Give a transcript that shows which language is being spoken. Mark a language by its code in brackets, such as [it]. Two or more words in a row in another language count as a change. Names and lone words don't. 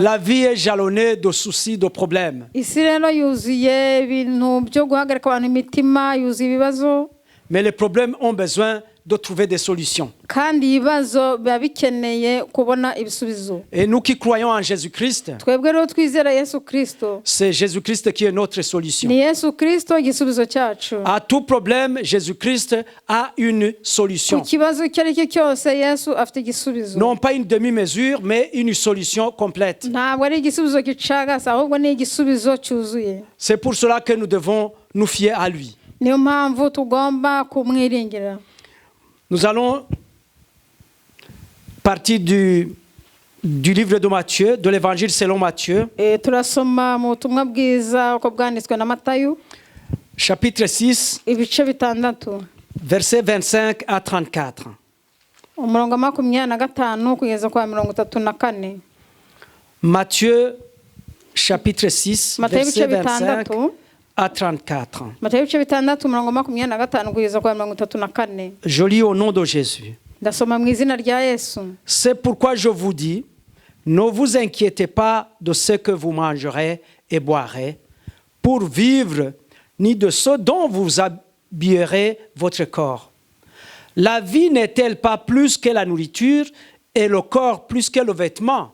[fr] La vie est jalonnée de soucis, de problèmes. [rw] Isi rero yuzuye ibintu byo guhagarika abantu imitima, yuzuye ibibazo. [fr] Mais les problèmes ont besoin de trouver des solutions. [rw] Kandi ibibazo biba bikeneye kubona ibisubizo. [fr] Et nous qui croyons en Jésus-Christ, [rw] Twebwe rero twizera Yesu Kristo. [fr] c'est Jésus-Christ qui est notre solution. [rw] Ni Yesu Kristo igisubizo cyacu. [fr] À tout problème, Jésus-Christ a une solution. [rw] Ku kibazo icyo ari cyo cyose Yesu afite igisubizo. [fr] Non pas une demi-mesure, mais une solution complète. [rw] Ntabwo ari igisubizo gicagase ahubwo ni igisubizo cyuzuye. [fr] C'est pour cela que nous devons nous fier à lui. [rw] Niyo mpamvu tugomba kumwiringira. [fr] Nous allons partir du livre de Matthieu, de l'évangile selon Matthieu, [rw] Turasoma mu butumwa bwiza uko bwanditswe na Matayo [fr] chapitre 6, [rw] ibice bitandatu [fr] versets 25 à 34. [rw] umurongo wa 25 kugeza kwa 34. [fr] Matthieu chapitre 6, [rw] Matayo [fr] verset [rw] ibice 25 bitandatu [fr] à 34. [rw] Matayo ibice bitandatu umurongo wa 25 kugeza kwa 34. [fr] Je lis au nom de Jésus. [rw] Ndasoma mu izina rya Yesu. [fr] C'est pourquoi je vous dis, ne vous inquiétez pas de ce que vous mangerez et boirez pour vivre, ni de ce dont vous habillerez votre corps. La vie n'est-elle pas plus que la nourriture et le corps plus que le vêtement?